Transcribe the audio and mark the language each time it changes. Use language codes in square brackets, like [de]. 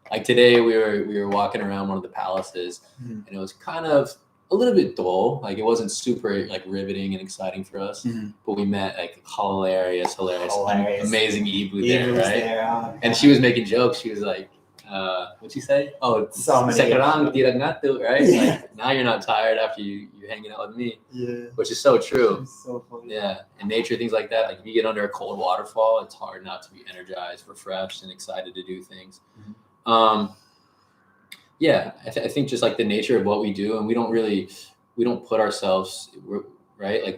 [en] Like today we were walking around one of the palaces, and it was kind of a little bit dull. It wasn't super riveting and exciting for us, but we met hilarious, amazing Ibu there, right? And she was making jokes. She was like, what'd she say? [id] Oh, sekarang tidak ngantuk, right? [en] Now you're not tired after you hanging out with me. Yeah. Which is so true. It's so funny. Yeah. And nature, things like that. If you get under a cold waterfall, it's hard not to be energized, refreshed, and excited to do things. I think just the nature of what we do, and we don't put ourselves, right?